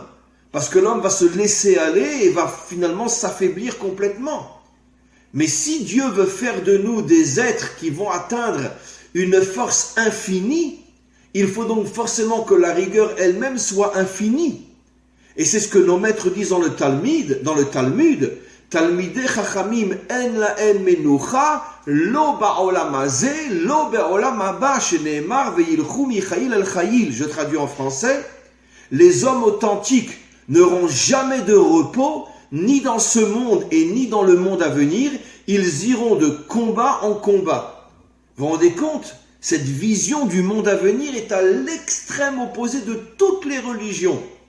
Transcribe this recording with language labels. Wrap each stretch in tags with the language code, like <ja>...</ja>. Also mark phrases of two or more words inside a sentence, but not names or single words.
<fr>Parce que l'homme va se laisser aller et va finalement s'affaiblir complètement. Mais si Dieu veut faire de nous des êtres qui vont atteindre une force infinie, il faut donc forcément que la rigueur elle-même soit infinie. Et c'est ce que nos maîtres disent dans le Talmud,</fr> <he>תלמידי חכמים אין להם מנוחה לא בעולם הזה לא בעולם הבא שנאמר וילכו מחיל אל חיל.</he> <fr>Je traduis en français, les hommes authentiques n'auront jamais de repos, ni dans ce monde et ni dans le monde à venir, ils iront de combat en combat. Vous vous rendez compte ? Cette vision du monde à venir est à l'extrême opposé de toutes les religions.</fr>